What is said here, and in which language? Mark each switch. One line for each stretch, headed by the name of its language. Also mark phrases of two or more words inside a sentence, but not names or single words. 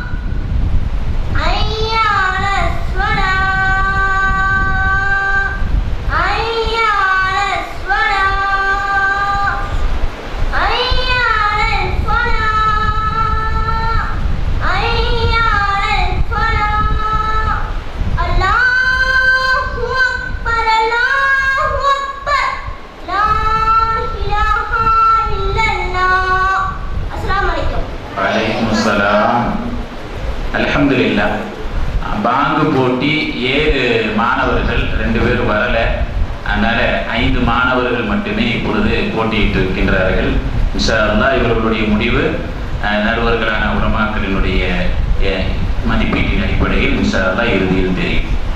Arabic: حي على الصلاة حي على الصلاة حي على الفلاح حي على الفلاح الله أكبر الله أكبر لا إله إلا الله السلام عليكم وعليكم السلام. الحمد لله.
Tamil: பாங்கு போட்டி 7 மாணவர்கள் 2 பேர் வரல. அதனால 5 மாணவர்கள் மட்டுமே இப்பொழுது போட்டியிட்டு இருக்கின்றார்கள்.
Arabic: إن شاء الله
Tamil: இவர்களுடைய முடிவு நடுவர்களான உலமாக்களினுடைய மதிப்பீட்டின் அடிப்படையில்
Arabic: إن شاء الله
Tamil: இறுதியில் தெரியும்.